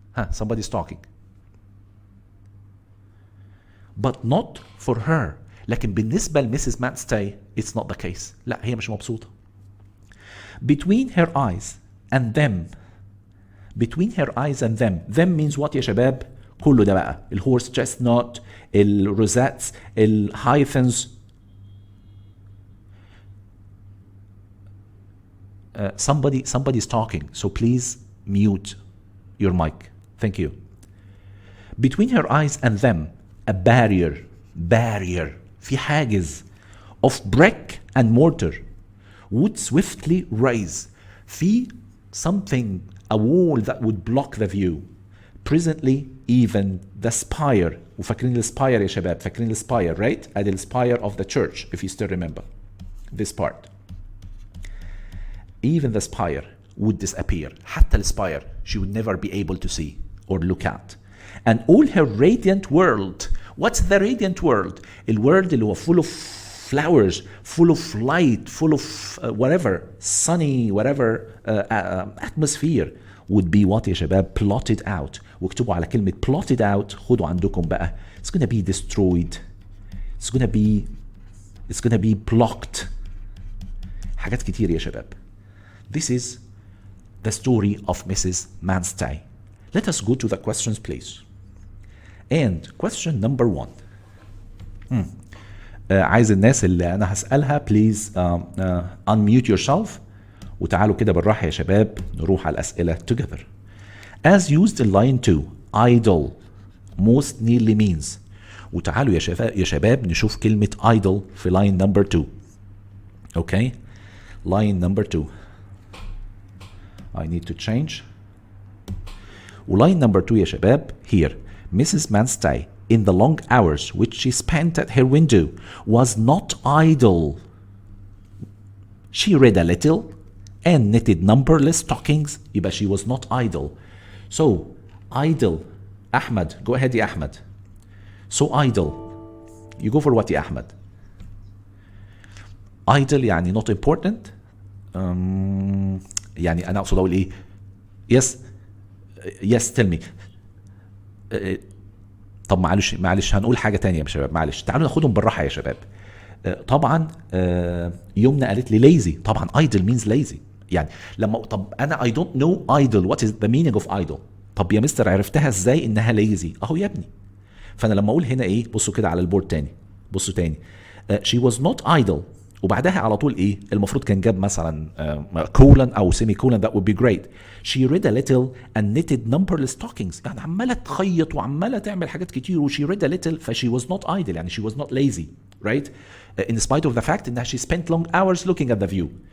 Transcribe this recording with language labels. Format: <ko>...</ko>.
<en>Somebody's talking. But not for her.</en> <ar>لكن بالنسبة لمسز</ar> <en>Manstey, it's not the case.</en> <ar>لا، هي مش مبسوطة.</ar> <en>Between her eyes and them. Between her eyes and them. Them means what</en> <ar>يا شباب؟ كله ده بقى. الهورس chestnut, الروزاتس, الهايثنز.</ar> <en>Somebody's talking, so please mute your mic. Thank you. Between her eyes and them, a barrier,</en> <ar>في حاجز</ar> <en>of brick and mortar would swiftly rise. في something, a wall that would block the view. Presently, even the spire,</en> <ar>وفاكرين الspire يا شباب، فاكرين الspire, right?</ar> <en>ادي الspire of the church, if you still remember this part. Even the spire would disappear.</en> <ar>حتى الspire</ar> <en>she would never be able to see or look at. And all her radiant world. What's the radiant world?</en> <ar>الworld اللي هو</ar> <en>full of flowers, full of light, full of whatever, sunny, whatever atmosphere would be what يا شباب؟ plotted out.</en> <ar>واكتبوا على كلمة plotted out، خدوا عندكم بقى.</ar> <en>It's gonna be destroyed. It's gonna be blocked.</en> <ar>حاجات كتير يا شباب.</ar> <en>This is the story of Mrs. Manstey. Let us go to the questions, please. And question number 1.</en> <ar>عايز الناس اللي أنا هسألها</ar> <en>please unmute yourself</en> <ar>وتعالوا كده بالراحة يا شباب نروح على الأسئلة together.</ar> <en>As used in line 2, idle most nearly means.</en> <ar>وتعالوا يا شباب نشوف كلمة idle في line number 2.</ar> <en>Okay? Line number 2. I need to change. Line number 2 يا شباب here. Mrs. Manstey, in the long hours which she spent at her window, was not idle. She read a little and knitted numberless stockings. يبقى she was not idle. So, idle. Ahmed, go ahead يا أحمد. So idle. You go for what يا أحمد?</en> <ar>Idle يعني</ar> <en>not important.</en> <ar>يعني أنا أقصد أقول إيه؟ Yes.</ar> <en>yes tell me.</en> <ar>طب معلش هنقول حاجه تانية يا شباب، معلش تعالوا ناخدهم بالراحه يا شباب. طبعا يمنى قالت لي lazy، طبعا</ar> <en>idle means lazy.</en> <ar>يعني لما طب انا</ar> <en>I don't know idle what is the meaning of idle.</en> <ar>طب يا مستر عرفتها ازاي انها lazy؟ اهو يا ابني. فانا لما اقول هنا ايه، بصوا كده على البورد تاني، بصوا تاني.</ar> <en>she was not idle</en> <ar>وبعدها على طول ايه المفروض كان جاب مثلا كولن او سيمي كولن</ar> <en>that would be great. she read a little and knitted numberless stockings.</en> <ar>يعني عماله تخيط وعماله تعمل حاجات كتير</ar> <en>و she read a little ف she was not idle يعني she was not lazy right. in spite of the fact انها she spent long hours looking at the view.</en>